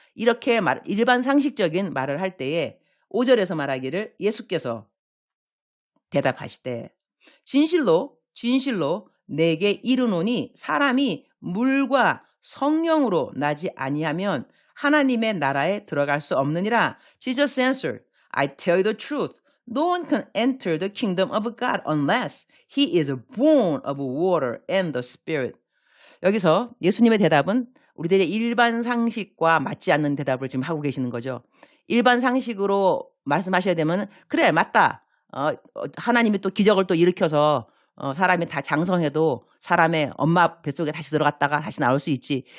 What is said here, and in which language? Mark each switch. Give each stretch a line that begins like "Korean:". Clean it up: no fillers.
Korean: 이렇게 일반 상식적인 말을 할 때에 5절에서 말하기를 예수께서 대답하시되 진실로 진실로 내게 이르노니 사람이 물과 성령으로 나지 아니하면 하나님의 나라에 들어갈 수 없느니라.
English: Jesus answered, I tell you the truth. No one can enter the kingdom of God unless he is born of water and the Spirit.
Korean: 여기서 예수님의 대답은 우리들의 일반 상식과 맞지 않는 대답을 지금 하고 계시는 거죠. 일반 상식으로 말씀하셔야 되면 그래 맞다. 하나님이 또 기적을 또 일으켜서 사람이 다 장성해도 사람의 엄마 뱃속에 다시 들어갔다가 다시 나올 수 있지.